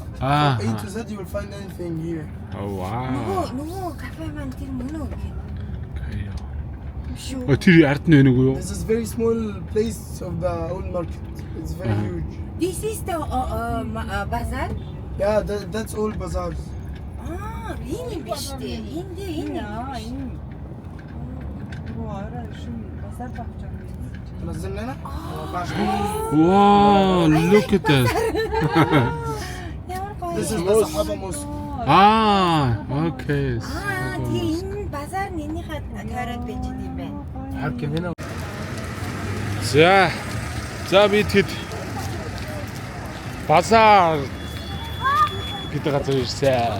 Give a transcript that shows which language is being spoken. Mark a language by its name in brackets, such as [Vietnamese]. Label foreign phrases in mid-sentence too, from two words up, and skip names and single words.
[English] Ah. From A to Z, you will find anything here. Oh wow. [Mongolian] нөгөө кафе маань тэр мөн үү гэх. Оо тэр ард нь байна уу юу? [English] This is very small place of the old market. It's very huge. This is the bazaar. Yeah, that's all bazaars. [Mongolian] Энэ биш дээ. Энэ. [Arabic] نزلنا هنا؟ [English] Wow, look at that. [Mongolian] Ямар гоё. [English] This is the Sahaba Mosque. Ah, okay. [Mongolian] Тийм энэ базар нэнийхээ тойроод байж юм байна. [Arabic] حركة هنا. [Mongolian] За бид хэд базар гэдэг газар ирсэн.